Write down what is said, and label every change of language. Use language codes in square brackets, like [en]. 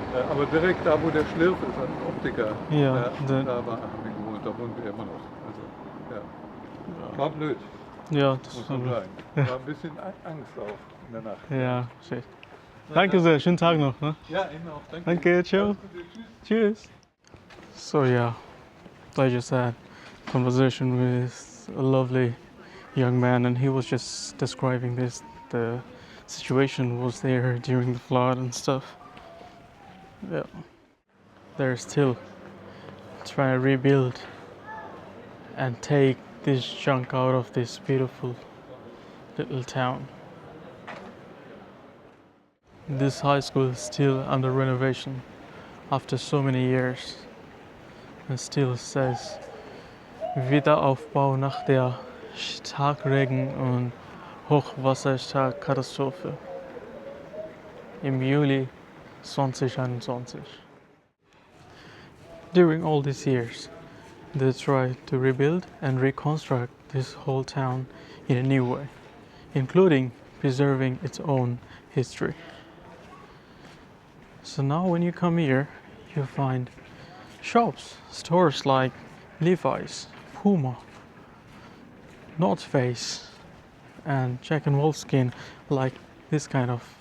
[de] Aber direkt da, wo der Schlirf ist, ein Optiker, Ja, da haben wir gewohnt, da wohnen wir immer noch. Also, ja. War blöd, Ja, das muss war man sagen. War ein bisschen Angst auch in der Nacht. Ja, shit. Danke sehr, schönen Tag noch. Ne? Ja, Ihnen auch. Danke. Danke, ciao. Alles Gute, tschüss. [en] Cheers. So yeah, I just had a conversation with a lovely young man, and he was just describing the situation was there during the flood and stuff. Yeah, they're still trying to rebuild and take this junk out of this beautiful little town. This high school is still under renovation after so many years. It still says [de] Wiederaufbau nach der Starkregen- und Hochwasserkatastrophe im Juli 2021. [en] During all these years, they tried to rebuild and reconstruct this whole town in a new way, including preserving its own history. So now when you come here, you find shops, stores like Levi's, Puma, North Face, and Jack and Wolfskin, like this kind of.